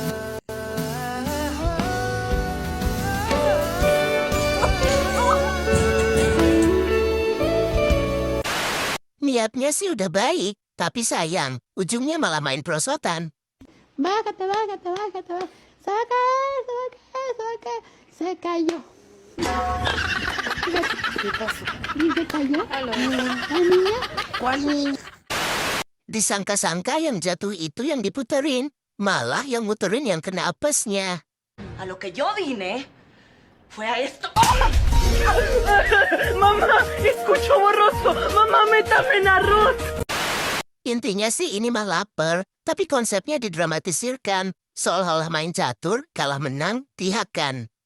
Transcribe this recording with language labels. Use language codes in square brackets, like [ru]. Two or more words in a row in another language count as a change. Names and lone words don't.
[id] Niatnya sih udah baik, tapi sayang, ujungnya malah main perosotan. [es] Se cayó. Se cayó. [id] Halo. Disangka-sangka yang jatuh itu yang diputerin, malah yang muterin yang kena apesnya. [es] A lo que yo vine fue a esto. Mamá, escucho borroso. Mamá, métame en arroz. [id] Intinya sih ini mah lapar, tapi konsepnya didramatisirkan. Seolah-olah main catur, kalah menang, tihakan.